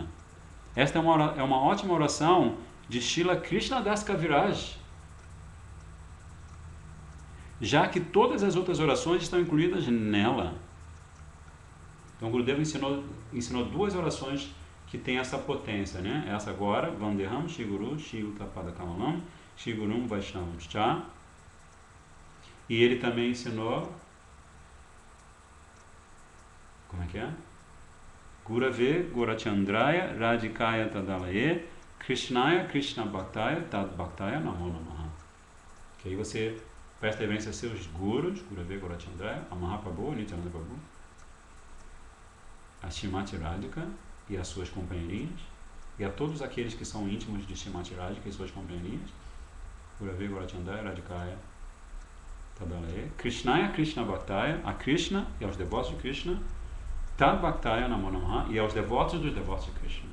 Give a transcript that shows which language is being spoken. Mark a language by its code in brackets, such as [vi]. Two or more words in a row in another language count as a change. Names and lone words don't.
[pt] Esta é uma ótima oração de Srila Krishnadas Kaviraj, já que todas as outras orações estão incluídas nela. Então, Gurudeva ensinou duas orações que têm essa potência, né? Essa agora, [sa] वन्देऽहं श्री गुरु श्रीयुतपाद कमलं श्री गुरुं वैष्णवं च. [pt] E ele também ensinou, como é que é? [sa] गुरवे गौरचन्द्राय राधिकायै तदालये कृष्णाय कृष्ण भक्ताय तद् भक्ताय नमो नमः. [pt] Que aí você presta reverência a seus gurus, [sa] गुरवे गौरचन्द्राय, [pt] a Mahaprabhu, Nityananda Prabhu, a Srimati Radhika e as suas companheirinhas, e a todos aqueles que são íntimos de Srimati Radhika e suas companheirinhas, [sa] गुरवे गौरचन्द्राय राधिकायै तदालये, कृष्णाय कृष्ण भक्ताय, [pt] a Krishna e aos devotos de Krishna, [sa] तद् भक्ताय नमो नमः, [pt] e aos devotos dos devotos de Krishna.